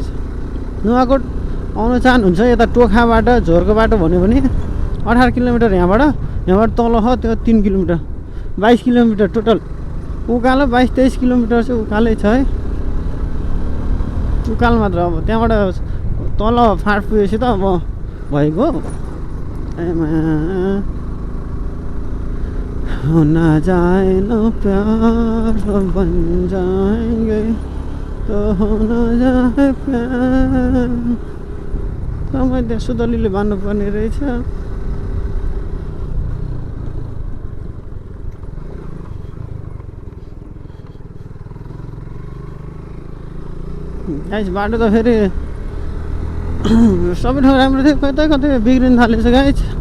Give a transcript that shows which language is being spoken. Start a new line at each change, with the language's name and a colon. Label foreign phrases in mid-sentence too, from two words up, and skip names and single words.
Nepali: नुवाकोट आउन चाहनुहुन्छ यता टोखाबाट झोरको बाटो भन्यो भने 18 किलोमिटर यहाँबाट तल हो त्यो 3 किलोमिटर, 22 किलोमिटर टोटल उकालो। 22-23 किलोमिटर चाहिँ उकालै छ है, उकाल मात्र। अब त्यहाँबाट तल फाँट पुगेपछि त अब भइगयो।
Hindi: होना जाए न प्यार बन जाएंगे तो होना जाए प्यार।
Nepali: मैले सुदलीले भन्नुपर्ने रहेछ। गाइस बाटो त फेरि सबै ठाउँ राम्रो थियो, कतै कतै बिग्रिन थालेछ गाइस।